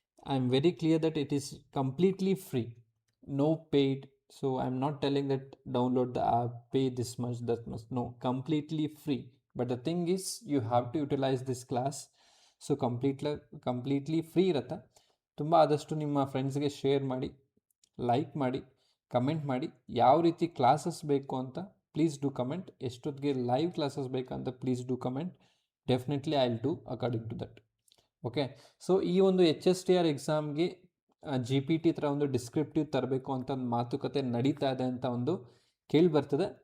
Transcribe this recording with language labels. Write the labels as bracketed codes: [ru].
[en] I am very clear that it is completely free, no paid. So I'm not telling that download the app, pay this much, that much. No, completely free. But the thing is, you have to utilize this class. [kn] So completely free ಇರುತ್ತೆ. ತುಂಬ ಆದಷ್ಟು ನಿಮ್ಮ ಫ್ರೆಂಡ್ಸ್ಗೆ share ಮಾಡಿ, like ಮಾಡಿ, comment ಮಾಡಿ. ಯಾವ ರೀತಿ classes ಬೇಕು ಅಂತ [en] Please do comment. [kn] ಎಷ್ಟೊತ್ತಿಗೆ ಲೈವ್ ಕ್ಲಾಸಸ್ ಬೇಕಂತ please do comment. [en] Definitely I will do according to that. [kn] Okay. So ಈ ಒಂದು ಎಚ್ ಎಸ್ ಟಿ ಆರ್ ಎಕ್ಸಾಮ್ಗೆ ಜಿ ಪಿ ಟಿ ಥರ ಒಂದು ಡಿಸ್ಕ್ರಿಪ್ಟಿವ್ ತರಬೇಕು ಅಂತ ಒಂದು ಮಾತುಕತೆ ನಡೀತಾ ಇದೆ ಅಂತ ಒಂದು ಕೇಳಿ ಬರ್ತದೆ.